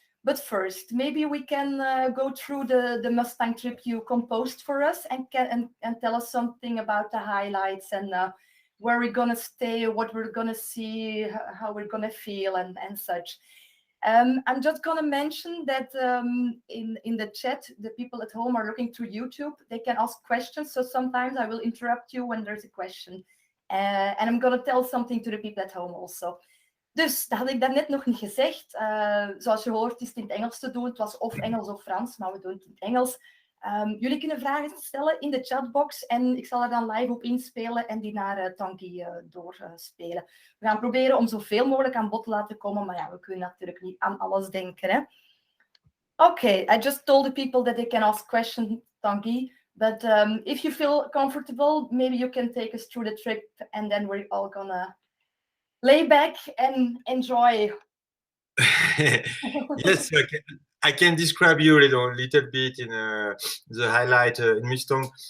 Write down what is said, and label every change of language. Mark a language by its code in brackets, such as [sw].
[en] But first, maybe we can go through the Mustang trip you composed for us and tell us something about the highlights and where we're gonna stay, what we're gonna see, how we're gonna feel, and such. I'm just gonna mention that in the chat, the people at home are looking through YouTube. They can ask questions, so sometimes I will interrupt you when there's a question. And I'm gonna tell something to the people at home also. [nl] Dus, dat had ik daarnet nog niet gezegd. Zoals je hoort is het in het Engels te doen. Het was of Engels of Frans, maar we doen het in het Engels. Jullie kunnen vragen stellen in de chatbox en ik zal er dan live op inspelen en die naar Tanguy doorspelen. We gaan proberen om zoveel mogelijk aan bod te laten komen, maar ja, we kunnen natuurlijk niet aan alles denken. Hè? [en] Okay, I just told the people that they can ask questions, Tanguy, but if you feel comfortable, maybe you can take us through the trip and then we're all gonna lay back and enjoy. Yes, I can describe you a little bit in the highlight in Mustang.